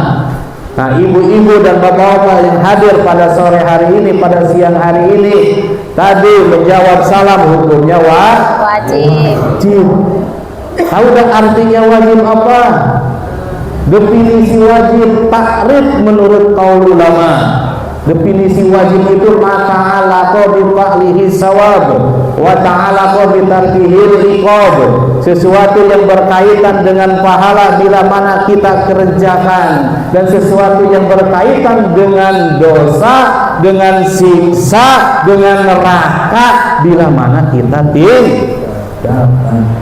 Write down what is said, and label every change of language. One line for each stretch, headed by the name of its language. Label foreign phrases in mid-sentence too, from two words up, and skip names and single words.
Indonesian: Nah, ibu-ibu dan bapak-bapak yang hadir pada sore hari ini, pada siang hari ini, tadi menjawab salam hukumnya Wajib. Tahu dan artinya wajib apa? Definisi wajib takrif menurut kaul ulama. Definisi wajib itu
Arabic: ما تعلق بفعله الثواب وتعلق بتركه العقاب.
Indonesian: Sesuatu yang berkaitan dengan pahala bila mana kita kerjakan, dan sesuatu yang berkaitan dengan dosa, dengan siksa, dengan neraka bila mana kita tinggalkan.